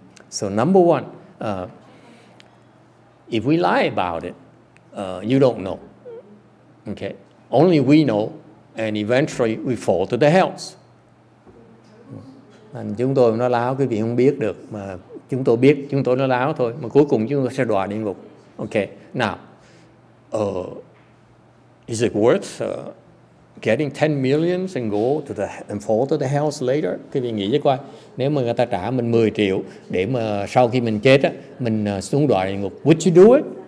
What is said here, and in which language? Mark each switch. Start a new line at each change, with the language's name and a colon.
English: So number one, if we lie about it, you don't know. Okay? Only we know, and eventually we fall to the hells.
Vietnamese: Chúng tôi nói láo, quý vị không biết được, mà chúng tôi biết, chúng tôi nói láo thôi, mà cuối cùng chúng tôi sẽ đọa địa ngục.
English: Okay, now, is it worth getting 10 millions and and fall to the hells later?
Vietnamese: Quý vị nghĩ với coi, nếu mà người ta trả mình 10 triệu để mà sau khi mình chết á, mình xuống đọa địa ngục,
English: would you do it?